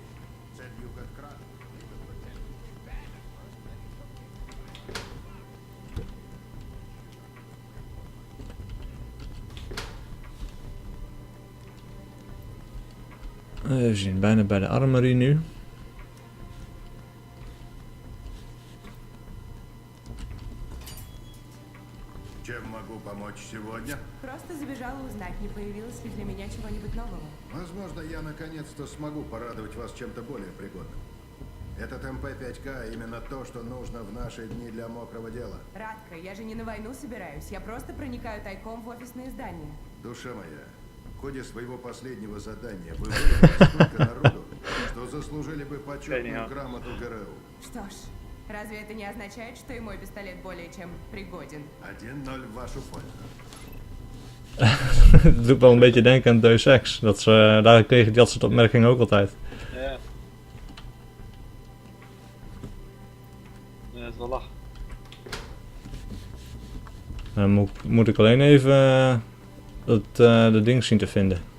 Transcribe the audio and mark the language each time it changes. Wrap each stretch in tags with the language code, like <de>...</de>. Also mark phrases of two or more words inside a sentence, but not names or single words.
<nl>We zien bijna bij de armory nu.</nl> <ru>Чем могу помочь сегодня? Просто забежала узнать, не появилось ли для меня чего-нибудь нового. Возможно, я наконец-то смогу порадовать вас чем-то более пригодным. Этот МП-5К именно то, что нужно в наши дни для мокрого дела. Радка, я же не на войну собираюсь, я просто проникаю тайком в офисные здания. Душа моя, в ходе своего последнего задания вы вывели столько народу, что заслужили бы почетную грамоту ГРУ. Что ж, разве это не означает, что и мой пистолет более чем пригоден? 1-0 в вашу пользу.</ru> <nl>Het doet wel een beetje denken aan Deus Ex. Daar kreeg ik dat soort opmerkingen ook altijd. Ja. Ja, dat is wel lachen. Dan moet ik alleen even de ding zien te vinden.</nl>